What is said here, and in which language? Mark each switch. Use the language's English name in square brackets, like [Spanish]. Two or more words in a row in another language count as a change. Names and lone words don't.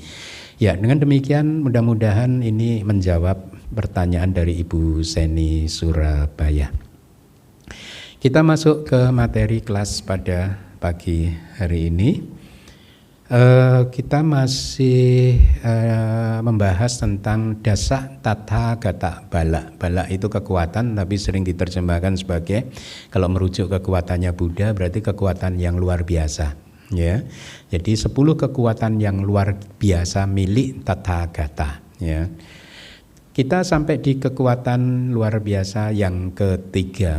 [Indonesian] Ya, dengan demikian mudah-mudahan ini menjawab pertanyaan dari Ibu Seni Surabaya. Kita masuk ke materi kelas pada pagi hari ini. Kita masih membahas tentang [Pali] dasa tata gata bala. [Indonesian] Bala itu kekuatan, tapi sering diterjemahkan sebagai, kalau merujuk kekuatannya Buddha berarti kekuatan yang luar biasa. Ya, jadi 10 kekuatan yang luar biasa milik Tathagata. Ya, kita sampai di kekuatan luar biasa yang ketiga.